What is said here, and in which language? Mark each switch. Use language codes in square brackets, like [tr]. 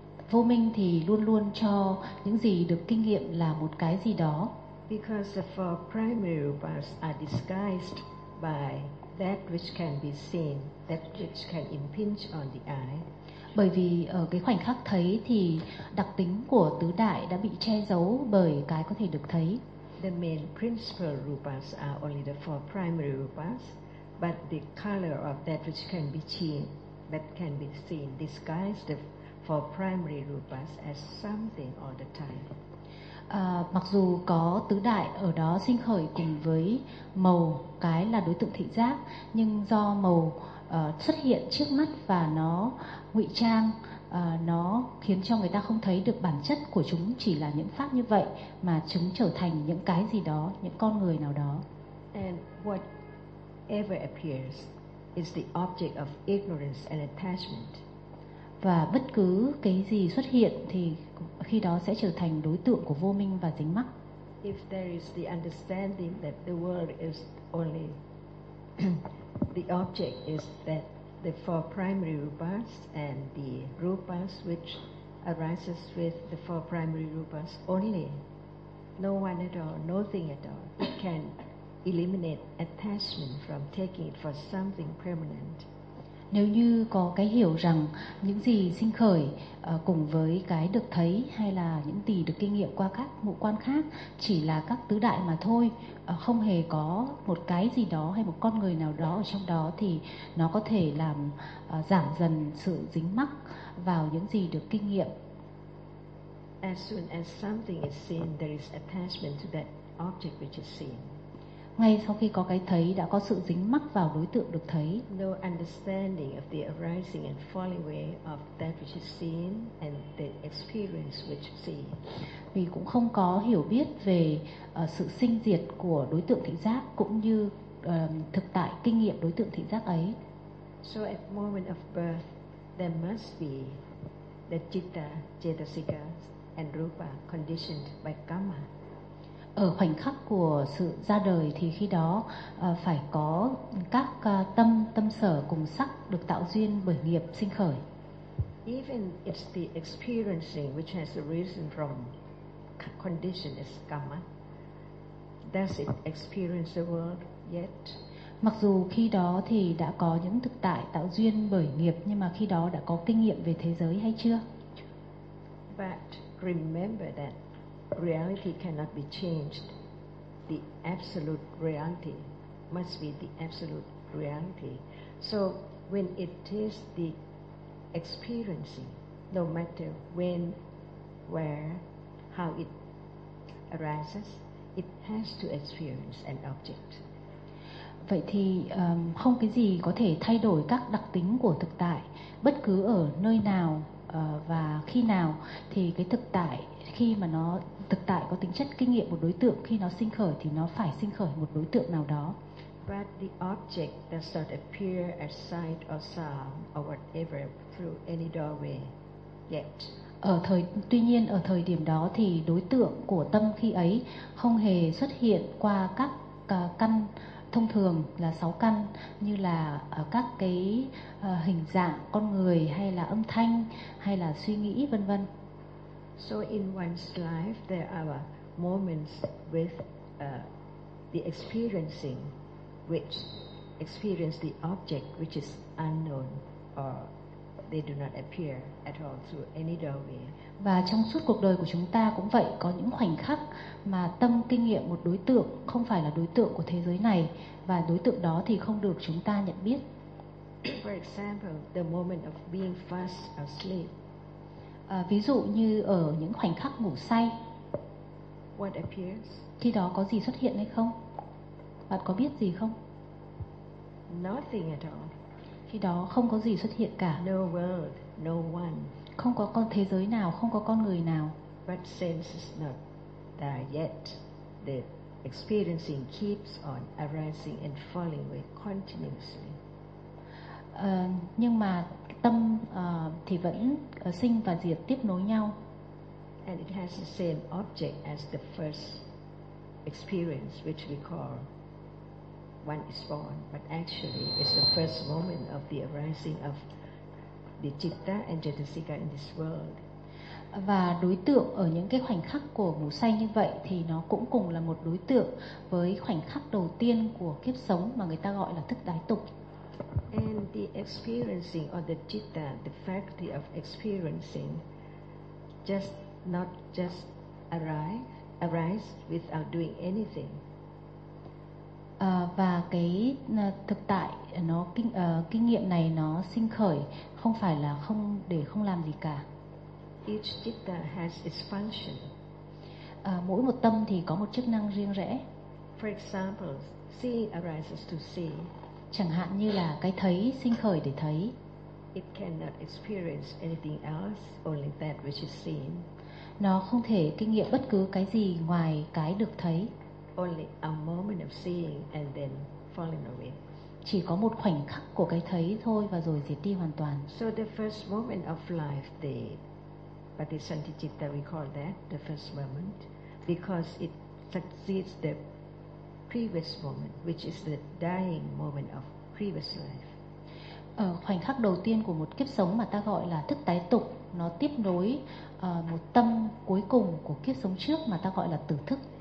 [vi] Vô minh thì luôn luôn cho những gì được kinh nghiệm là một cái gì đó. [en] Because the four primary rupas are disguised by that which can be seen, that which can impinge on the eye. [vi] Bởi vì ở cái khoảnh khắc thấy thì đặc tính của tứ đại đã bị che giấu bởi cái có thể được thấy. [en] The main principal rupas are only the four primary rupas, but the color of that which can be seen, that can be seen, disguised the four primary rupas as something all the time. [vi] Mặc dù có tứ đại ở đó sinh khởi cùng với màu, cái là đối tượng thị giác, nhưng do màu xuất hiện trước mắt và nó ngụy trang, nó khiến cho người ta không thấy được bản chất của chúng chỉ là những pháp như vậy, mà chúng trở thành những cái gì đó, những con người nào đó. [en] And whatever appears is the object of ignorance and attachment. [vi] Và bất cứ cái gì xuất hiện thì khi đó sẽ trở thành đối tượng của vô minh và dính mắc. [en] If there is the understanding that the world is only the object is that the four primary rupas and the rupas which arises with the four primary rupas only, no one at all, nothing at all, can eliminate attachment from taking it for something permanent. [vi] Nếu như có cái hiểu rằng những gì sinh khởi cùng với cái được thấy hay là những gì được kinh nghiệm qua các ngũ quan khác chỉ là các tứ đại mà thôi, không hề có một cái gì đó hay một con người nào đó ở trong đó, thì nó có thể làm giảm dần sự dính mắc vào những gì được kinh nghiệm. [en] As soon as something is seen, there is attachment to that object which is seen. [vi] Ngay sau khi có cái thấy đã có sự dính mắc vào đối tượng được thấy. [en] No understanding of the arising and falling away of that which is seen and the experience which is seen. [vi] Vì cũng không có hiểu biết về sự sinh diệt của đối tượng thị giác cũng như thực tại kinh nghiệm đối tượng thị giác ấy. [en] So at moment of birth there must be the citta, cetasika and rupa conditioned by karma. [vi] Ở khoảnh khắc của sự ra đời thì khi đó phải có các tâm, tâm sở cùng sắc được tạo duyên bởi nghiệp sinh khởi. [en] Even it's the experiencing which has arisen from condition is karma. Does it experience the world yet? [vi] Mặc dù khi đó thì đã có những thực tại tạo duyên bởi nghiệp, nhưng mà khi đó đã có kinh nghiệm về thế giới hay chưa? [en] But remember that reality cannot be changed. The absolute reality must be the absolute reality. So when it is the experiencing, no matter when, where, how it arises, it has to experience an object. [vi] Vậy thì không cái gì có thể thay đổi các đặc tính của thực tại, bất cứ ở nơi nào và khi nào, thì cái thực tại khi mà nó thực tại có tính chất kinh nghiệm một đối tượng, khi nó sinh khởi thì nó phải sinh khởi một đối tượng nào đó. [en] But the object does not appear as sight or sound or whatever through any doorway yet. [vi] Tuy nhiên ở thời điểm đó thì đối tượng của tâm khi ấy không hề xuất hiện qua các căn thông thường là 6 căn, như là các cái hình dạng con người hay là âm thanh hay là suy nghĩ vân vân. [en] So in one's life there are moments with the experiencing which experience the object which is unknown or they do not appear at all through any doorway. [vi] Và trong suốt cuộc đời của chúng ta cũng vậy, có những khoảnh khắc mà tâm kinh nghiệm một đối tượng không phải là đối tượng của thế giới này, và đối tượng đó thì không được chúng ta nhận biết. [en] For example, the moment of being fast asleep. [vi] Ví dụ như ở những khoảnh khắc ngủ say. [en] What appears? [vi] Khi đó có gì xuất hiện hay không? Bạn có biết gì không? [en] Nothing at all. [vi] Khi đó không có gì xuất hiện cả. [en] No world, no one. [vi] Không có con thế giới nào, không có con người nào. [en] But sense is not there yet. The experiencing keeps on arising and falling away continuously. [vi] Nhưng mà tâm thì vẫn sinh và diệt tiếp nối nhau. [en] And it has the same object as the first experience which we call when it's born, but actually it's the first moment of the arising of the citta and chetasika in this world. [vi] Và đối tượng ở những cái khoảnh khắc của ngủ say như vậy thì nó cũng cùng là một đối tượng với khoảnh khắc đầu tiên của kiếp sống mà người ta gọi là thức đái tục. [en] And the experiencing of the citta, the fact of experiencing, just not just arise without doing anything. [vi] Và cái thực tại nó kinh nghiệm này nó sinh khởi không phải là không để không làm gì cả. [en] Each citta has its function. [vi] Mỗi một tâm thì có một chức năng riêng rẽ. [en] For example, seeing arises to see. [vi] Chẳng hạn như là cái thấy sinh khởi để thấy. [en] It cannot experience anything else, only that which is seen. [vi] Nó không thể kinh nghiệm bất cứ cái gì ngoài cái được thấy. [en] Only a moment of seeing and then falling away. [vi] Chỉ có một khoảnh khắc của cái thấy thôi và rồi diệt đi hoàn toàn. [en] So the first moment of life, the Patisanticitta, we call that the first moment, because it succeeds the previous moment, which is the dying moment of previous life. [vi] Khoảnh khắc đầu tiên của một kiếp sống mà ta gọi là thức tái tục, nó tiếp nối một tâm cuối cùng của kiếp sống trước mà ta gọi là tử thức.